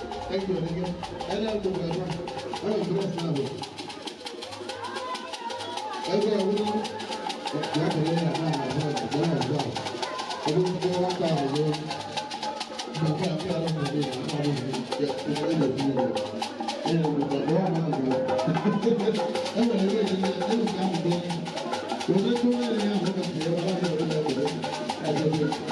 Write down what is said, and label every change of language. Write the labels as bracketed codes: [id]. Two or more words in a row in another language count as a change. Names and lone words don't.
[en] Thank you, nigga. I love you, my man. I'm a blessed man. Everyone, you have to learn that man, my friend. That man is God. Everyone, go out there, man. [ig] Nke a, nke a, ọ bụ ya, ọ bụ ya, ya, ọ bụ ya, ọ bụ ya. Ee, ọ bụ ya, ọ bụ ya. E nwere ebe dị na, e nwere ka ahụ dị. Were tụọ ya, ya, ọ bụ ya, ọ bụ ya, ọ bụ ya.